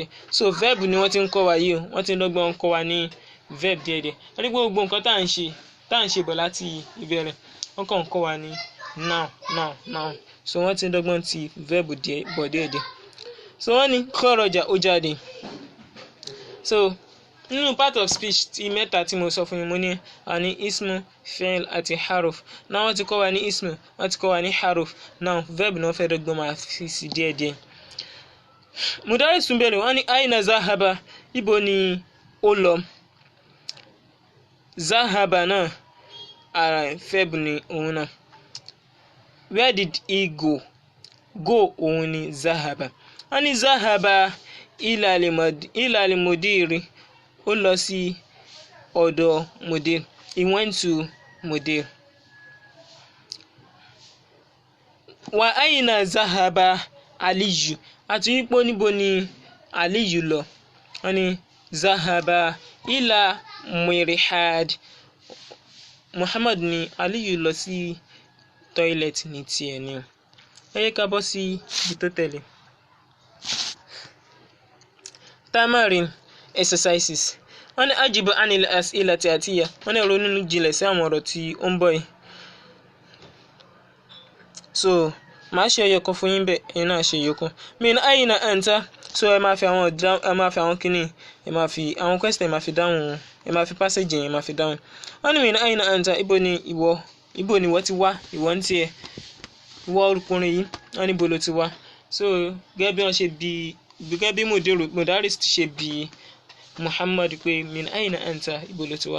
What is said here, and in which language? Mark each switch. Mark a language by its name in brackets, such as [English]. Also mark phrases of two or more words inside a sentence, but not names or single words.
[Yoruba] So verb ni wọ́n ti ń kọ́ wa yìí o, wọ́n ti ń dọ́gbọ́n kọ́ wa ní verb díẹ̀díẹ̀. Wọ́n ní gbogbo nǹkan tá à ń ṣe bọ̀ láti ìbẹ̀rẹ̀ wọ́n kàn ń kọ́ wa ní now. So wọ́n ti ń dọ́gbọ́n ti verb bọ̀ díẹ̀díẹ̀. So wọ́n ní kọ́rọ̀jà ó jáde. So nínú [English] part of speech [Yoruba] ti mẹ́ta tí mo sọ fún yín mo ní àní ismu, fi'l àti haruf. Náà wọ́n ti kọ́ wa ní ismu, wọ́n ti kọ́ wa ní haruf. Now verb náà fẹ́ dọ́gbọ́n máa fi sí díẹ̀díẹ̀. Mudaris tún bẹ̀rẹ̀ wọ́n ní [Arabic] أين ذهب, [Yoruba] ibo ni ó lọ. Zahaba náà ara verb ni òun náà. [English] Where did he go? Go [Yoruba] òun ni [English] zahaba. [Yoruba] Wọ́n ní [Arabic] ذهب إلى المدير, [Yoruba] ó lọ sí ọ̀dọ̀ mudir. [English] He went to mudir. [Arabic] وأين ذهب عليو, [Yoruba] àti wípé níbo ni Aliyu lọ. Wọ́n ní [Arabic] ذهب إلى المرحاض. [Yoruba] Muhammad ní Aliyu lọ sí toilet ní tiẹ̀ ni. Ẹ yẹ ká bọ́ sí ibi tó tẹ̀lé. Tamarin exercises. Wọ́n ní [Arabic] أجب عن الأسئلة الآتية, [Yoruba] wọ́n ní ronú jinlẹ̀ sí àwọn ọ̀rọ̀ tí ó ń bọ̀ yìí. So màá ṣe ẹyọ kan fún yín bẹ́ẹ̀, ẹ̀yin náà ṣe ẹyọ kan. [Arabic] من أين أنت, [Yoruba] so ẹ máa fi àwọn kíní, ẹ máa fi àwọn question ẹ máa fi dáhùn, ẹ máa fi passage yẹn ẹ máa fi dáhùn. Wọ́n ní [Arabic] من أين أنت, [Yoruba] ibo ni ìwọ ti wá, ìwọ ń tiẹ̀, ìwọ ọkùnrin yìí, wọ́n ní ibo ló ti wá. So gẹ́gẹ́ bí wọ́n ṣe bí, gẹ́gẹ́ bí Mudaris ti ṣe bí Muhammad pé [Arabic] من أين أنت, [Yoruba] ibo ló ti wá.